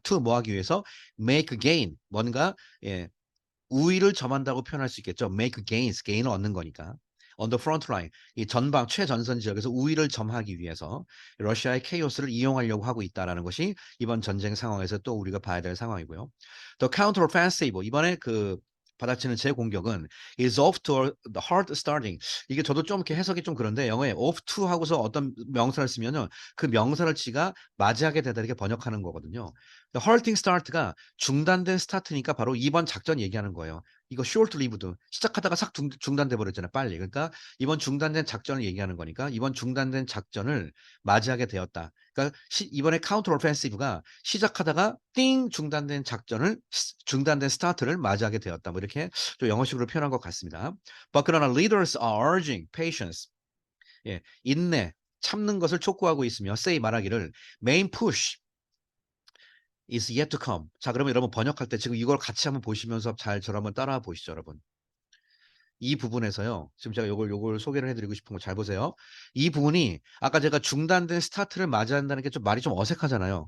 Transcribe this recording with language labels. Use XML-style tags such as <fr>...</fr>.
<ko>to 뭐 하기 위해서</ko> <en>make gain,</en> <ko>뭔가 예, 우위를 점한다고 표현할 수 있겠죠.</ko> <en>make gains,</en> <ko>gain을 얻는 거니까.</ko> <en>On the front line,</en> <ko>이 전방 최전선 지역에서 우위를 점하기 위해서 러시아의 케이오스를 이용하려고 하고 있다라는 것이 이번 전쟁 상황에서 또 우리가 봐야 될 상황이고요.</ko> <en>The counter-offensive,</en> <ko>이번에 그 받아치는 재공격은</ko> <en>is off to a hard starting.</en> <ko>이게 저도 좀 이렇게 해석이 좀 그런데 영어에 off to 하고서 어떤 명사를 쓰면은 그 명사를 지가 맞이하게 되다 이렇게 번역하는 거거든요.</ko> <en>The halting start</en> <ko>가 중단된 스타트니까 바로 이번 작전 얘기하는 거예요. 이거</ko> <en>short lived</en> <ko>시작하다가 싹 중단돼 버렸잖아요, 빨리. 그러니까 이번 중단된 작전을 얘기하는 거니까 이번 중단된 작전을 맞이하게 되었다. 그러니까 이번에 카운터 오펜시브가 시작하다가 띵 중단된 중단된 스타트를 맞이하게 되었다. 뭐 이렇게 좀 영어식으로 표현한 것 같습니다.</ko> <en>But</en> <ko>그러나</ko> <en>leaders are urging patience.</en> <ko>예, 인내, 참는 것을 촉구하고 있으며 say 말하기를</ko> <en>main push is yet to come.</en> <ko>자, 그러면 여러분 번역할 때 지금 이걸 같이 한번 보시면서 잘 저를 한번 따라와 보시죠, 여러분. 이 부분에서요. 지금 제가 요걸 소개를 해드리고 싶은 거 잘 보세요. 이 부분이 아까 제가 중단된 스타트를 맞이한다는 게 좀 말이 좀 어색하잖아요.</ko>